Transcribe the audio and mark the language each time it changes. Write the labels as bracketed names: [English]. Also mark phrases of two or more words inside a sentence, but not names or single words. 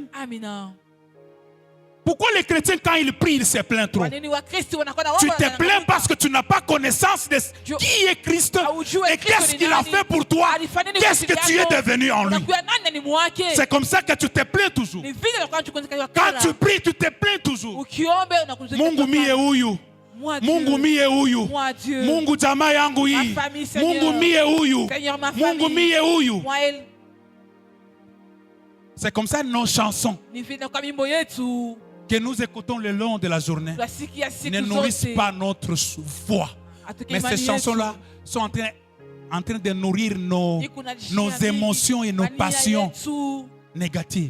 [French] Pourquoi les chrétiens, quand ils prient, ils se plaignent trop? Tu te plains parce que tu n'as pas connaissance de qui est Christ et qu'est-ce qu'il a fait pour toi. Qu'est-ce que tu es devenu en lui. C'est comme ça que tu te plains toujours. Quand tu pries, tu te plains toujours. [Swahili] Mungu mie huyu Mungu mie huyu. [French] Moi Dieu. [Swahili] Mungu jamaa yangu hii. [French] Ma famille, Seigneur. [Swahili] Mungu mie huyu. [French] Seigneur, ma [Swahili] Mungu [French] famille. [Swahili] mie huyu. [French] Moi, elle. C'est comme ça nos chansons que nous écoutons le long de la journée ne nourrissent pas notre foi. Mais ces chansons-là sont en train de nourrir nos émotions et nos passions négatives.